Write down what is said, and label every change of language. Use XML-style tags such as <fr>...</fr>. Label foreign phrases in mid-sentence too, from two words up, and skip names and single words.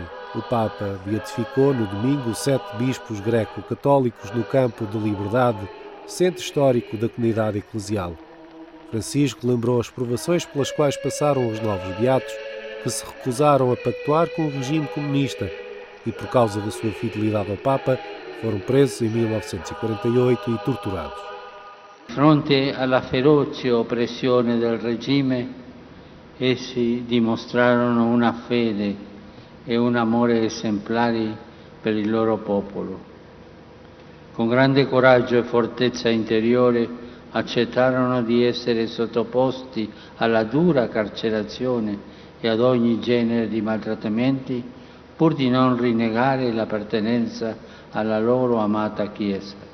<pt>O Papa beatificou no domingo 7 bispos greco-católicos no Campo de Liberdade, centro histórico da comunidade eclesial. Francisco lembrou as provações pelas quais passaram os novos beatos, que se recusaram a pactuar com o regime comunista e, por causa da sua fidelidade ao Papa, foram presos em 1948 e torturados.</pt> <it>Fronte alla feroce oppressione del regime, essi dimostrarono una fede e un amore esemplari per il loro popolo. Con grande coraggio e fortezza interiore accettarono di essere sottoposti alla dura carcerazione e ad ogni genere di maltrattamenti pur di non rinnegare l'appartenenza alla loro amata Chiesa.</it>